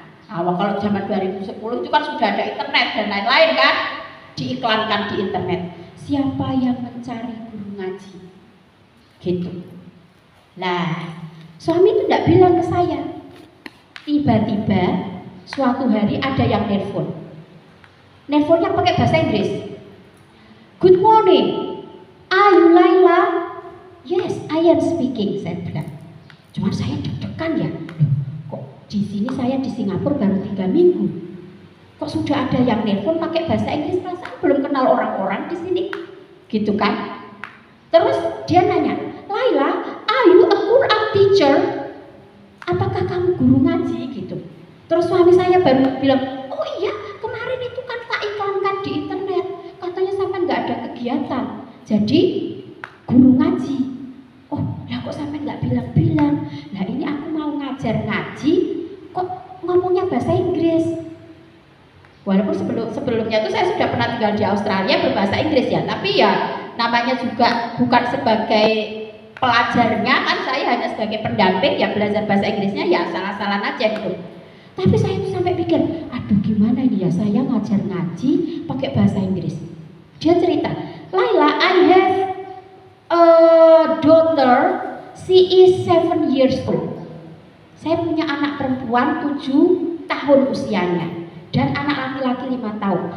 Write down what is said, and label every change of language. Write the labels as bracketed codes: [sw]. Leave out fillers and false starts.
[id] Kalau zaman 2010 itu kan sudah ada internet dan lain-lain kan, diiklankan di internet. Siapa yang mencari guru ngaji? Gitu. Lah, suami itu tidak bilang ke saya. Tiba-tiba suatu hari ada yang nelpon. Nelponnya pakai bahasa Inggris. [en] Good morning, are you Laila? Yes, I am speaking, [id] saya bilang. Cuma saya deg-degan ya. Di sini saya di Singapura baru 3 minggu. Kok sudah ada yang nelpon pakai bahasa Inggris, perasaan belum kenal orang-orang di sini, gitu kan? Terus dia nanya, [en] Laila, are you a Quran teacher? [id] Apakah kamu guru ngaji gitu? Terus suami saya baru bilang, oh iya, kemarin itu kan tak iklankan di internet, katanya sampai nggak ada kegiatan, jadi guru ngaji. Oh, lah kok sampai nggak bilang-bilang? Lah ini aku mau ngajar ngaji, kok ngomongnya bahasa Inggris. Walaupun sebelumnya itu saya sudah pernah tinggal di Australia berbahasa Inggris ya, tapi ya namanya juga bukan sebagai pelajarnya kan, saya hanya sebagai pendamping ya, belajar bahasa Inggrisnya ya salah-salah aja gitu. Tapi saya itu sampai pikir, aduh gimana ini ya, saya ngajar ngaji pakai bahasa Inggris. Dia cerita, [en] Laila, I have a daughter, she is 7 years old. [id] Saya punya anak perempuan 7 tahun usianya dan anak laki-laki 5 tahun.